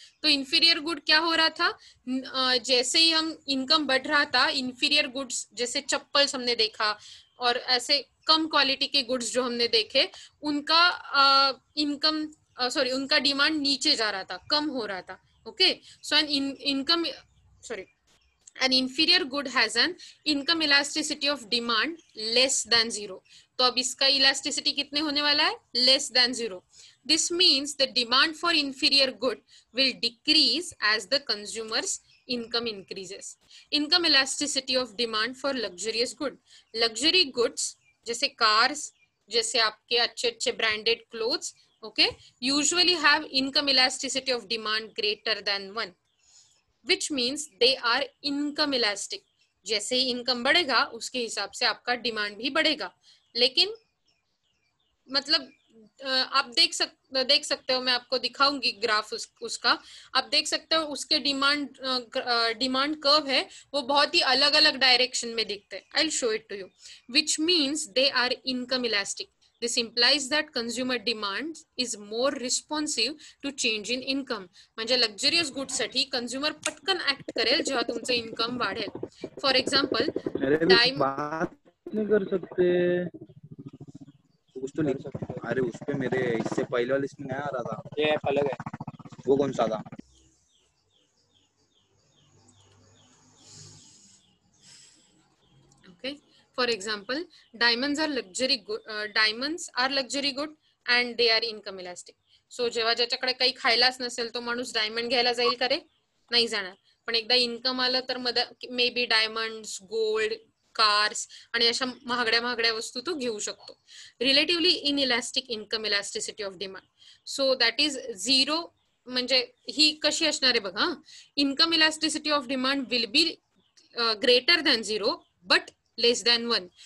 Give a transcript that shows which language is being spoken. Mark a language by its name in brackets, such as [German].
[Hindi] तो inferior good क्या हो रहा था, जैसे ही हम इनकम बढ़ रहा था, इंफीरियर गुड्स जैसे चप्पल्स हमने देखा और ऐसे कम क्वालिटी के गुड्स जो हमने देखे, उनका इनकम उनका डिमांड नीचे जा रहा था, कम हो रहा था, okay. [English] So an income an inferior good has an income elasticity of demand less than 0। [Hindi] तो अब इसका इलास्टिसिटी कितने होने वाला है, [English] less than 0। This means the demand for inferior good will decrease as the consumer's income increases। Income elasticity of demand for luxurious good। Luxury goods जैसे cars, [Hindi] जैसे आपके अच्छे अच्छे [English] branded clothes, okay, usually have income elasticity of demand greater than 1, which means they are income elastic। [Hindi] जैसे ही income बढ़ेगा उसके हिसाब से आपका डिमांड भी बढ़ेगा। लेकिन मतलब आप देख सकते हो, मैं आपको दिखाऊंगी ग्राफ उसका। आप देख सकते हो उसके डिमांड कर्व है, वो बहुत ही अलग अलग डायरेक्शन में दिखते हैं। [English] I will show it to you. Which means they are income elastic. This implies that consumer demand is more responsive to change in income। [Marathi] म्हणजे लक्झरियस गुड साठी कंझ्युमर पटकन ऍक्ट करेल जेव्हा तुमचं इन्कम वाढेल। [English] for example, [Hindi] अरे बात नहीं कर सकते कुछ तो लिख। अरे उस पे मेरे इससे पहले वाली लिस्ट में नहीं आ रहा था, ये ऐप अलग है। वो कौन सा था? [English] okay, for example, diamonds are luxury good and they are income elastic। [Marathi] So जेव्हा ज्याच्याकडे काही खायलाच नसेल तो माणूस डायमंड घ्यायला जाईल का रे? नाही जाणार। पण एकदा इन्कम आलं तर may be diamonds, gold, cars आणि अशा महागड्या महागड्या वस्तू तू घेऊ शकतो. [English] Relatively inelastic income elasticity of demand. So that is zero. [Marathi] म्हणजे ही कशी असणार आहे बघा, [English] Income elasticity of demand will be greater than 0 but less than 1.